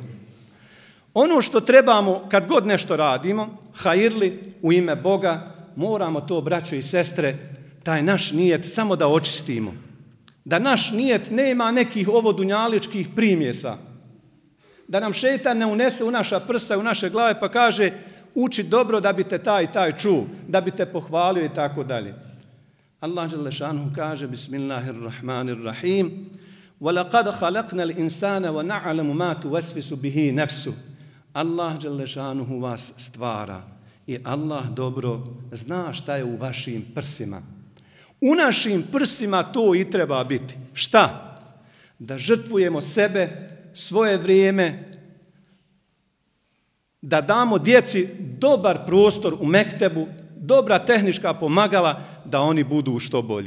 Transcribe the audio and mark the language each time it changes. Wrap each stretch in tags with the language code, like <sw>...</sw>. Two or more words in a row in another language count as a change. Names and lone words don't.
<bs>Ono što trebamo kad god nešto radimo, hajirli u ime Boga, moramo to, braćo i sestre, taj naš nijet samo da očistimo. Da naš nijet nema nekih ovodunjaličkih primjesa. Da nam šejtan ne unese u naša prsa, u naše glave pa kaže uči dobro da bi te taj i taj čuo, da bi te pohvalio i tako dalje. Allah dželešanuhu kaže</bs> <ar>Bismillahirrahmanirrahim وَلَقَدْ خَلَقْنَا الْإِنسَانَ وَنَعْلَمُ مَا تُوَسْوِسُ بِهِ نَفْسُ.</ar> <bs>Allah dželešanuhu vas stvara i Allah dobro zna šta je u vašim prsima. U našim prsima to i treba biti. Šta? Da žrtvujemo sebe, svoje vrijeme, da damo djeci dobar prostor u mektebu, dobra tehnička pomagala, da oni budu što bolji.</bs>